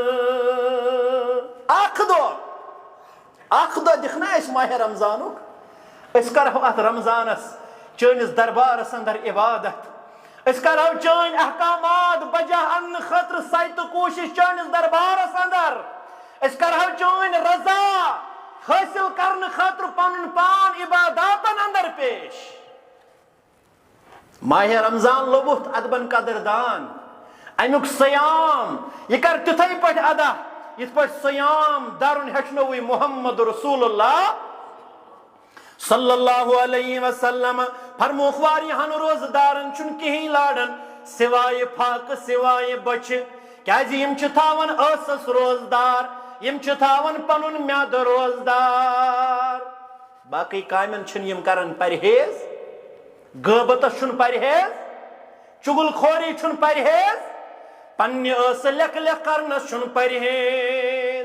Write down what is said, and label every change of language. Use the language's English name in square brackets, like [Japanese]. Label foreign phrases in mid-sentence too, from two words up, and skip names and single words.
[Kashmiri] اخ دہ دکھنا اس ماہ رمضانک اس کرو ات رمضانس چٲنِس دربارس اندر عبادت اس کرو چٲنۍ احکامات بجا ان خاطر سایتہٕ کوشش چٲنِس دربارس اندر اس کرو چٲنۍ رضا حٲصِل کرنہٕ خاطر پنُن پان عباداتن اندر پیش. ماہ رمضان لوبُتھ ادبن قدردان امیُک سیام یہ کر تِتھے پٲٹھۍ ادا یِتھ پٲٹھۍ سیام درُن ہیٚچھنووٕے محمد رسول اللہ [Arabic] صلی اللہ علیہ وسلم. [Kashmiri] فرموکھ واریاہن روزدارن چھُنہٕ کِہیٖنۍ لاران سوائے فاقہٕ سوائے بچھِ کیازِ یِم چھِ تھاوان ٲسس روزدار یِم چھِ تھاوان پنُن میادٕ روزدار. باقٕے کامٮ۪ن چھِنہٕ یِم کران پرہیز غٲبتس چھُنہٕ پرہیز چُگل خوری چھُنہٕ پرہیز پننہِ ٲسہٕ لیکھ لیکھ کرنس چھُنہٕ پرہیز.